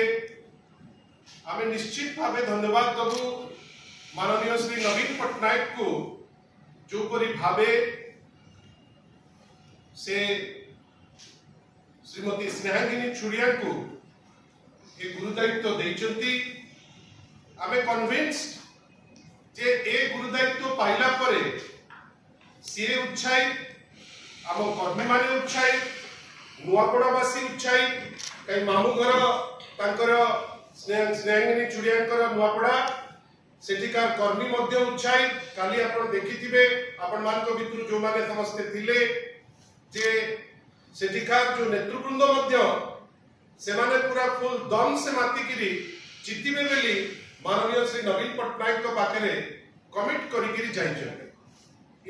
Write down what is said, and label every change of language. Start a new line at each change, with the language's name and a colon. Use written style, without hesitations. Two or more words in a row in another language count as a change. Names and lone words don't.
Odia: ଆମେ ନିଶ୍ଚିତ ଭାବେ ଧନ୍ୟବାଦ ଦବୁ ମାନନୀୟ ଶ୍ରୀ ନବୀନ ପଟ୍ଟନାୟକ କୋ ଜୋ ପରି ଭାବେ ସେ ଶ୍ରୀମତୀ ସ୍ନେହାଙ୍ଗିନୀ ଛୁଡ଼ିଆ କୋ ଏ ଗୁରୁଦାୟିତ୍ୱ ଦେଇଚନ୍ତି। ଆମେ କନ୍ଭିନ୍ସଡ ଜେ ଏ ଗୁରୁଦାୟିତ୍ୱ ପାଇଲା ପରେ ସି ଉତ୍ସାହିତ, ଆମ କର୍ମୀ ମାନେ ଉତ୍ସାହିତ, ନୁଆପଡ଼ାବାସୀ ଉତ୍ସାହିତ। କଇ ମାମୁ ଘର ତାଙ୍କର ସ୍ନେହାଙ୍ଗିନୀ ଛୁଡ଼ିଆ ନୁଆପଡ଼ା ସେଠିକାର କର୍ମୀ ମଧ୍ୟ ଉତ୍ସାହିତ। କାଲି ଆପଣ ଦେଖିଥିବେ, ଆପଣ ମାନଙ୍କ ଭିତରୁ ଜୋ ମାନେ ସମସ୍ତେ ଥିଲେ ଜେ ସେଠିକାର ଜୋ ନେତୃବୃନ୍ଦ ମଧ୍ୟ ସେ ମାନେ ପୂରା ଫୁଲ ଦମ ସେ ମାତିକିରି ଜିତିବେ ବେଲି ମାନନୀୟ ଶ୍ରୀ ନବୀନ ପଟ୍ଟନାୟକ କୋ ପାଖରେ କମିଟ କରିକିରି ଜାଇଛନ୍।